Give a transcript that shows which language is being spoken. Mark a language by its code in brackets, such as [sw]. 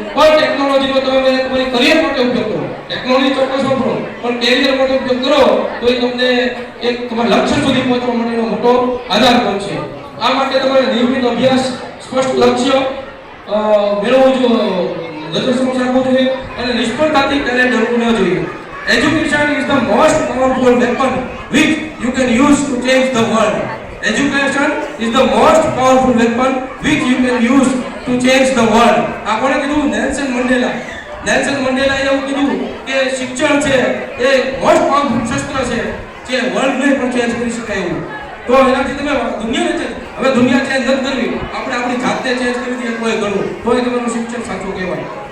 [gu] પણ ટેકનોલોજીનો તમે તમારી કરિયર માટે ઉપયોગ કરો. ટેકનોલોજી ચોક્કસ વાપરો પણ કેરિયર માટે ઉપયોગ કરો તો એ તમને એક તમારા લક્ષ્ય સુધી પહોંચવા માટેનો મોટો આધાર બનશે. આ માટે તમારે નિયમિત અભ્યાસ, સ્પષ્ટ લક્ષ્ય મેળવવું જોઈએ, રાખવું જોઈએ અને નિષ્ફળતાથી ક્યારેય ડરવું ન જોઈએ. [en] Education is the most powerful weapon which you can use to change the world. Education is the most powerful weapon which you can use to change the world. [gu] આ કોણે કીધું? Nelson Mandela. નેલ્સન મંડેલાએ એવું કીધું કે શિક્ષણ છે એ [en] most powerful [gu] શસ્ત્ર છે જે વર્લ્ડને પણ ચેન્જ કરી શકાય એવું. તો એનાથી તમે દુનિયાને હવે દુનિયા ચેન્જ નથી કરવી, આપણે આપણી જાતે ચેન્જ કરી દઈએ કોઈ ઘણું તો એ તમારું શિક્ષણ સાચું કહેવાય.